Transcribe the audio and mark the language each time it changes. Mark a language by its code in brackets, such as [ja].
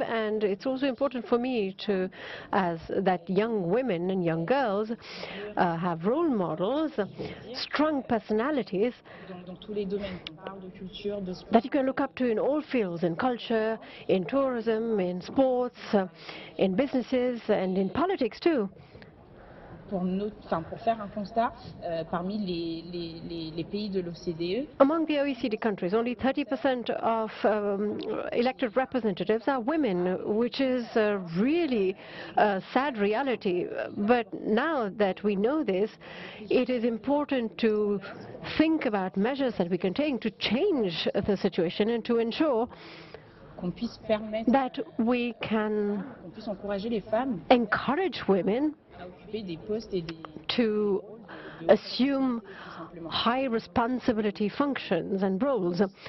[en] And it's also important for me that young women and young girls have role models, strong personalities that you can look up to in all fields, in culture, in tourism, in sports, in businesses, and in politics too. [fr] Pour faire un constat, parmi les pays de l'OCDE, [en] among the OECD countries, only 30% of elected representatives are women, which is really a sad reality. But now that we know this, it is important to think about measures that we can take to change the situation and to ensure that we can encourage women to assume high responsibility functions and roles.